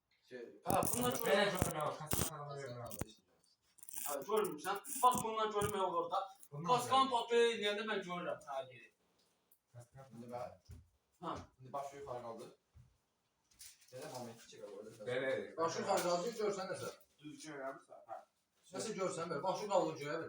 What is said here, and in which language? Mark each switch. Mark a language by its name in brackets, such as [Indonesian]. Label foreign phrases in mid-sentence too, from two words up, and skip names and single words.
[Turkish] Ha bundan Ben görürüm. görmüyorum. Kaskanı görmüyorum. [Azerbaijani] Ha görmürsən. Bax bundan görmək olur da. Kaskan papel eləyəndə mən görürəm. Ha geri. Ha. İndi başı yuxarı qaldı. Belə momenti çıxar orada. Belə. Başı yuxarı qaldı, görsən nəsə. Düzgün eləmirsən. Ha. Nəsə görsən belə, başı qaldı göyə belə.